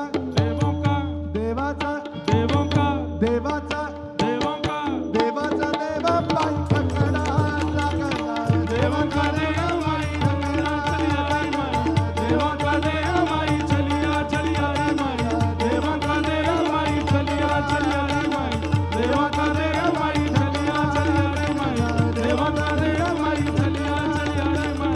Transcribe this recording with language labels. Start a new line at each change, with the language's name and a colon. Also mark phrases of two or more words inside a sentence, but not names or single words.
Hindi: देवों का
Marathi: देवाचा
Hindi: देवों का
Marathi: देवाचा
Hindi: देवों का
Marathi: देवाचा देवा बाई ठकडा
Hindi: देवों का देव माई चलिया देवों का देव माई चलिया चलिया रे माई देवों का देव माई चलिया चलिया रे माई देवों का देव माई चलिया चलिया रे माई देवों का देव माई चलिया चलिया रे माई